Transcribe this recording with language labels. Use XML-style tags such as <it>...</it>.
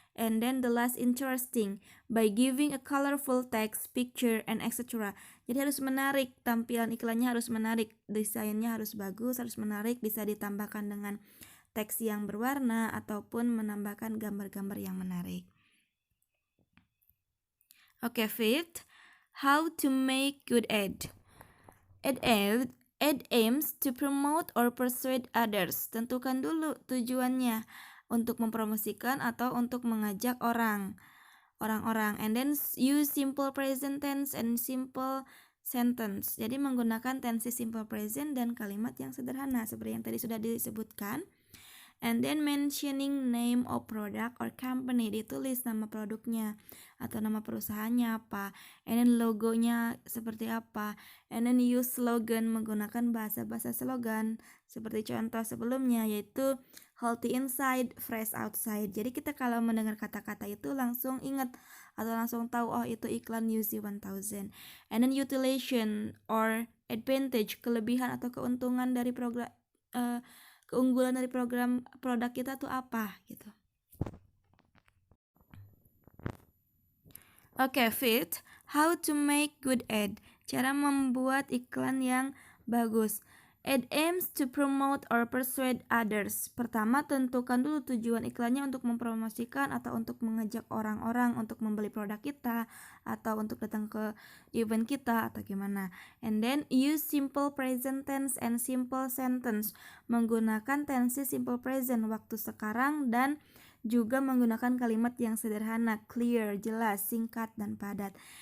<en>And then the last, interesting, by giving a colorful text, picture, and etc.</en> <id>Jadi harus menarik, tampilan iklannya harus menarik, desainnya harus bagus, harus menarik, bisa ditambahkan dengan teks yang berwarna ataupun menambahkan gambar-gambar yang menarik.</id> <en>Oke, fifth, how to make good ad. Ad aims to promote or persuade others.</en> <id>Tentukan dulu tujuannya, untuk mempromosikan atau untuk mengajak orang-orang.</id> <en>And then use simple present tense and simple sentence.</en> <id>Jadi menggunakan tensi simple present dan kalimat yang sederhana seperti yang tadi sudah disebutkan.</id> <en>And then mentioning name of product or company,</en> <id>ditulis nama produknya atau nama perusahaannya apa, and then logonya seperti apa,</id> <en>and then use slogan,</en> <id>menggunakan bahasa-bahasa slogan seperti contoh sebelumnya yaitu</id> <en>healthy inside, fresh outside.</en> <id>Jadi kita kalau mendengar kata-kata itu langsung ingat atau langsung tahu, oh itu iklan UC 1000.</id> <en>And then utilization or advantage,</en> <id>kelebihan atau keuntungan dari keunggulan dari produk kita tuh apa gitu.</id> <en>Oke, fifth, how to make good ad.</en> <id>Cara membuat iklan yang bagus.</id> <en>Ad aims to promote or persuade others.</en> <id>Pertama, tentukan dulu tujuan iklannya untuk mempromosikan atau untuk mengajak orang-orang untuk membeli produk kita atau untuk datang ke event kita atau gimana.</id> <en>And then use simple present tense and simple sentence.</en> <id>Menggunakan tensi simple present, waktu sekarang, dan juga menggunakan kalimat yang sederhana, clear, jelas, singkat, dan padat.</id>